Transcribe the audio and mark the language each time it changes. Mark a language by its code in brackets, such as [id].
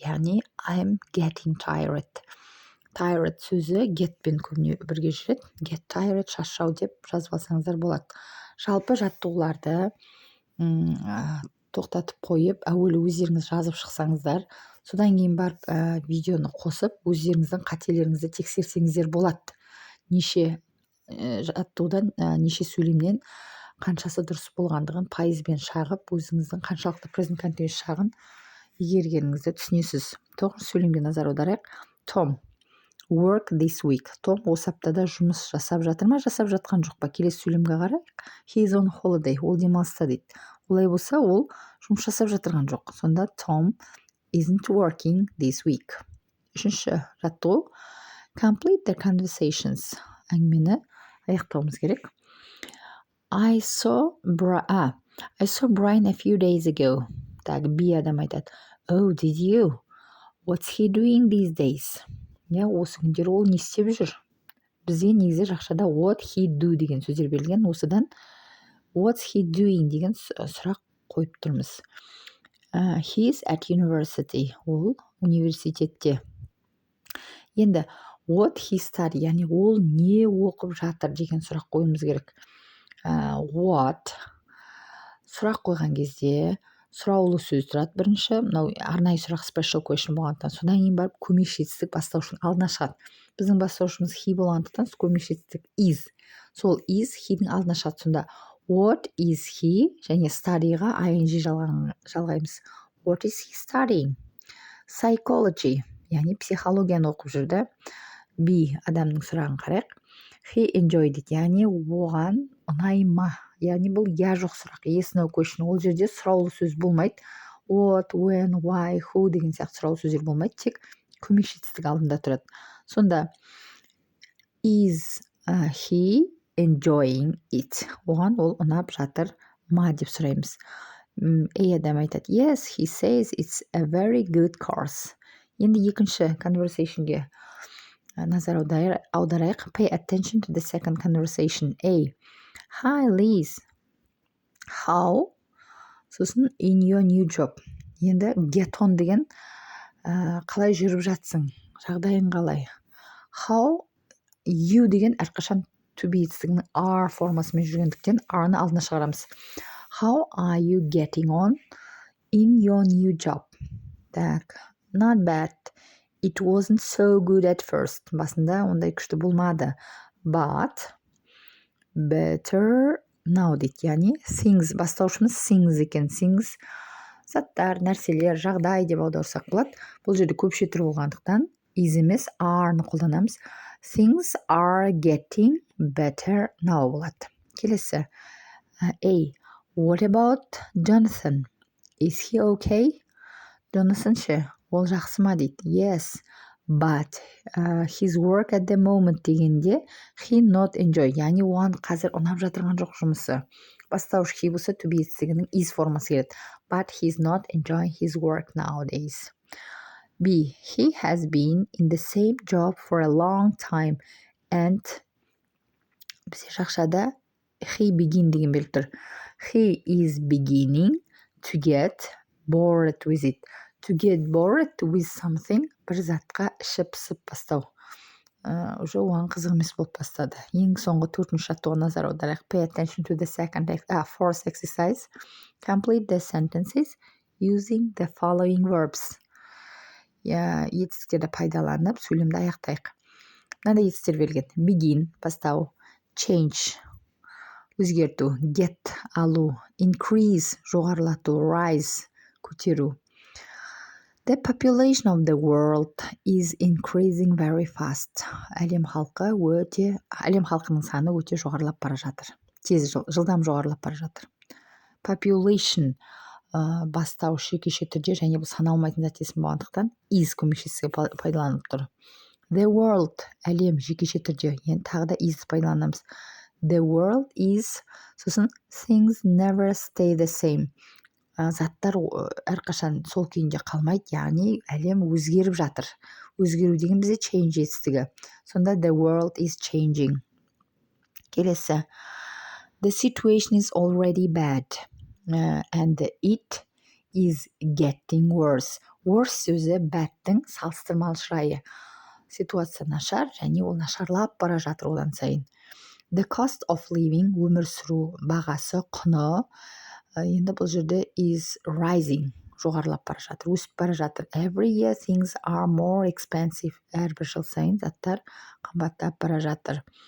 [en] Яғни I'm getting tired. [kk] Tired сөзі get пен көбіне бірге жүреді. Get tired, шаршау деп жазып алсаңыздар болады. Жалпы жаттығуларды тоқтатып қойып, әуелі өздеріңіз жазып шықсаңыздар, содан кейін барып видеоны қосып, өздеріңіздің қателеріңізді тексерсеңіздер болады. Неше жаттығудан, неше сөйлемнен қаншасы дұрыс болғандығын пайызбен шағып, өзіңіздің қаншалықты present continuous шағын игергеніңізді түсінесіз. 9 сөйлемге назар аударайық. [en] Tom, work this week. [kk] Том осы аптада жұмыс жасап жатыр ма, жасап жатқан жоқ па? Келесі сөйлемге қарайық. [en] He is on holiday. [kk] Ол демалыста дейді. Олай болса, ол жұмыс жасап жатырған жоқ. [en] Сонда Tom isn't working this week. [kk] 3-ші жаттығу. [en] Complete the conversations. [kk] Әңгімені аяқтауымыз керек. [en] I saw Brian a few days ago. [kk] Так, B адам айтады. [en] Oh, did you? What's he doing these days? [kk] Я, осы күндері ол не істеп жүр? Бізге негізі жақшада [en] what he do [kk] деген сөздер берілген. Осыдан [en] what's he doing [kk] деген сұрақ қойып тұрмыз. [en] He's at university. [kk] Ол университетте. Енді [en] what he study, [kk] яғни ол не оқып жатыр деген сұрақ қойымыз керек. What сұрақ қойған кезде сұраулы сөз тұрады. Бірінші, мынау арнайы сұрақ [en] special question [kk] болғандықтан, содан кейін барып көмекші етістік бастаушының алдына шығады. Біздің бастаушымыз he болғандықтан көмекші етістік is. Сол is he-дің алдына шығады. Сонда what is he және study-ға ing жалғаймыз. [en] What is he studying? [kk] Psychology, яғни психологияны оқып жүрді. B адамның сұрағын қарайық. [en] He enjoyed it, [kk] яғни оған ұнай ма? Яғни бұл я жоқ сұрақ, [en] yes no question. [kk] Ол жерде сұраулы сөз болмайды. What, when, why, who деген сияқты сұраулы сөздер болмайды, тек көмекші етістік алдында тұрады. [en] Сонда is he enjoying it? [kk] Оған ол ұнап жатыр ма деп сұраймыз. A адам айтады. [en] Yes, he says it's a very good course. [kk] Енді екінші conversationге назар аударайық. [en] Pay attention to the second conversation. A. Hi, Liz. How? Сосын in your new job. [kk] Енді get on деген қалай жүріп жатсың? Жағдайың қалай? [en] How you [kk] деген әрқашан to be етістігінің are формасымен жүргендіктен are-ны алдына шығарамыз. [en] How are you getting on in your new job? Так, not bad. It wasn't so good at first. [kk] Басында ондай күшті болмады. [en] But better now дейді. [kk] Яғни things, бастаушымыз things екен. Things заттар, нәрселер, жағдай деп аударсақ болады. Бұл жерде көпше түрі болғандықтан is емес are-ны қолданамыз. [en] Things are getting better now болады. Келесі. A. What about Jonathan? Is he okay? [kk] Jonathan ше, ол жақсы ма дейді. [en] Yes, but his work at the moment [kk] дегенде [en] he not enjoy. [kk] Яғни оған қазір ұнап жатырған жоқ жұмысы. Бастауыш he болса to be етістігінің is формасы келеді. [en] But he's not enjoying his work nowadays. B. He has been in the same job for a long time and [kk] бізде жақшада [en] he begin [kk] деген белгі тұр. [en] He is beginning to get bored with it. To get bored with something [kk] бір затқа іші пысып бастау. Уже оған қызық емес болып бастады. Ең соңғы 4-ші жаттығуға назар аударайық. [en] Pay attention to the fourth exercise. Complete the sentences using the following verbs. [kk] Етістіктерді пайдаланып, сөйлемді аяқтайық. Мынандай етістіктер берілген. Begin, бастау. Change, өзгерту. Get, алу. Increase, жоғарылату. Rise, көтеру. [en] The population of the world is increasing very fast. [kk] Әлем халқының саны өте жоғарылап бара жатыр. Тез, жылдам жоғарылап бара жатыр. Population бастау жекеше түрде және бұл саналмайтын зат есім болғандықтан is көмекшісі пайдаланып тұр. The world әлем жекеше түрде, енді тағы да is пайдаланамыз. [en] The world is, сосын things never stay the same. [kk] Заттар әрқашан сол күйінде қалмайды, яғни әлем өзгеріп жатыр. Өзгеру деген бізде change етістігі. [en] Сонда the world is changing. [kk] Келесі. [en] The situation is already bad and it is getting worse. [kk] Worse сөзі badтің салыстырмалы шырайы. Ситуация нашар және ол нашарлап бара жатыр одан сайын. The cost of living, өмір сүру бағасы, құны, енді бұл жерде [en] is rising, [kk] жоғарылап бара жатыр, өсіп бара жатыр. [en] Every year things are more expensive. [kk] Әрбір жыл сайын заттар қымбаттап бара жатыр.